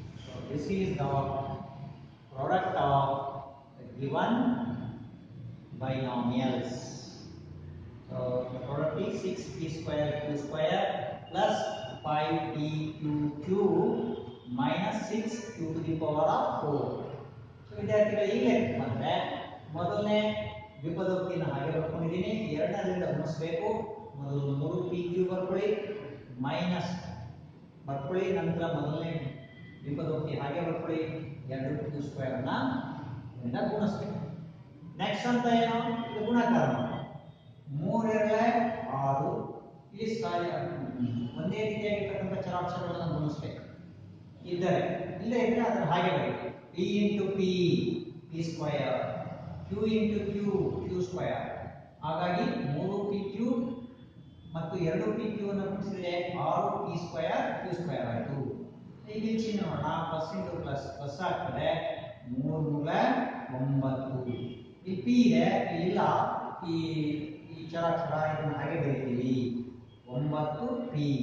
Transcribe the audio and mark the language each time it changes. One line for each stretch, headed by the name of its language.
English: So this is the product of the given binomials. So the product is 6p square q square plus 5p q minus 6 q to the power of 4.
Kannada: So ವಿದ್ಯಾರ್ಥಿಗಳು ಈ ಲೆಕ್ಕ ಬಂದ್ರೆ ಮೊದಲನೇ ವಿಪದೋಕ್ತಿನ ಹಾಗೆ ಬರ್ಕೊಂಡಿದ್ದೀನಿ, ಎರಡನೇದರಿಂದ ಗುಣಿಸಬೇಕು. ಮೊದಲು 3p ಬರ್ಕೊಳ್ಳಿ, minus ಬರ್ಕೊಳ್ಳಿ, ನಂತರ ಮೊದಲನೇ ವಿಪದೋಕ್ತಿ ಹಾಗೆ ಬರ್ಕೊಳ್ಳಿ, 2q ಸ್ಕ್ವೇರ್ ಅನ್ನ ಇದರಿಂದ ಗುಣಿಸಬೇಕು. ನೆಕ್ಸ್ಟ್ ಅಂತ ಏನು, ಇದು ಗುಣಾಕಾರ ಮಾಡಿ 3 2 6 ಇಲ್ಲಿ ಒಂದೇ ರೀತಿಯಾಗಿರ್ತಕ್ಕಂಥ ಚರಾಕ್ಷರಗಳನ್ನು ಗುಣಿಸಬೇಕು. ಇದ್ದರೆ ಇಲ್ಲೇ ಇದ್ರೆ ಅದನ್ನು ಹಾಗೆ ಬರೀಬೇಕು. p into p p square, q into q square. ಹಾಗಾಗಿ 3p ಕ್ಯೂಬ್ ಮತ್ತು 2p ಕ್ಯೂಬ್ ಅನ್ನು ಗುಣಿಸಿದರೆ 6p ಸ್ಕ್ವೇರ್ q ಸ್ಕ್ವೇರ್ ಆಯಿತು. ಈಗ ಇಲ್ಲಿ ಚಿಹ್ನೆ ನೋಡೋಣ, ಪ್ಲಸ್ ಇಂಟು ಪ್ಲಸ್ ಪ್ಲಸ್ ಆಗ್ತದೆ, 3 9. ಇಲ್ಲಿ p ಇದೆ, ಇಲ್ಲ ಈ ಚರಾಕ್ಷರ ಇದನ್ನು ಹಾಗೆ ಬರೀತೀವಿ 9p.